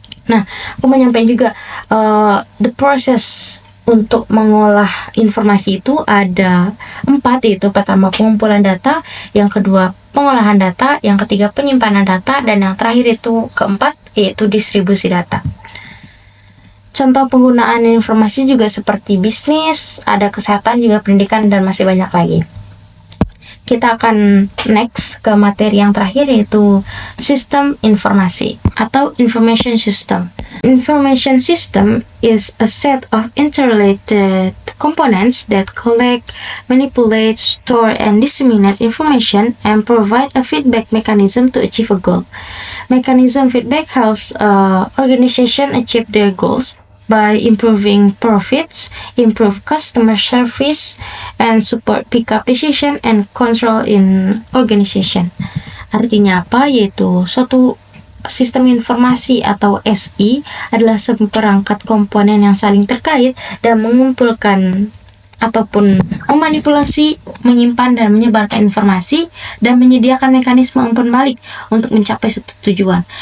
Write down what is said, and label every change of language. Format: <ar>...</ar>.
<id>Nah, aku mau nyampein juga</id> <en>the process</en> <id>untuk mengolah informasi itu ada 4, yaitu pertama pengumpulan data, yang kedua pengolahan data, yang ketiga penyimpanan data, dan yang terakhir itu keempat yaitu distribusi data. Contoh penggunaan informasi juga seperti bisnis, ada kesehatan, juga pendidikan, dan masih banyak lagi. Kita akan next ke materi yang terakhir yaitu sistem informasi atau information system.</id> <en>Information system is a set of interrelated components that collect, manipulate, store, and disseminate information and provide a feedback mechanism to achieve a goal. Mechanism feedback helps organization achieve their goals by improving profits, improve customer service, and support pick-up decision and control in organization.</en> <id>Artinya apa? Yaitu suatu sistem informasi atau SI adalah seperangkat komponen yang saling terkait dan mengumpulkan ataupun memanipulasi, menyimpan dan menyebarkan informasi dan menyediakan mekanisme umpan balik untuk mencapai suatu tujuan.</id>